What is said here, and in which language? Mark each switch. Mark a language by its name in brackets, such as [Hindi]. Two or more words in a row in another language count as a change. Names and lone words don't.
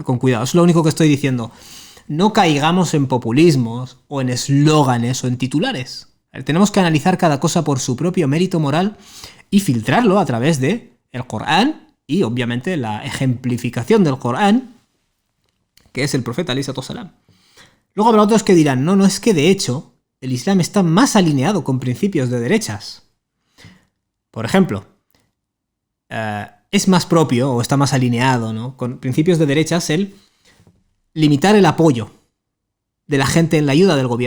[Spanish] Con cuidado, es lo único que estoy diciendo. No caigamos en populismos o en eslóganes o en titulares. Tenemos que analizar cada cosa por su propio mérito moral y filtrarlo a través de el Corán y, obviamente, la ejemplificación del Corán, que es el profeta [Arabic] عليه الصلاة والسلام. [Spanish] Luego habrá otros que dirán, no, es que de hecho el Islam está más alineado con principios de derechas. Por ejemplo, es más propio o está más alineado, ¿no? Con principios de derechas el limitar el apoyo de la gente en la ayuda del gobierno.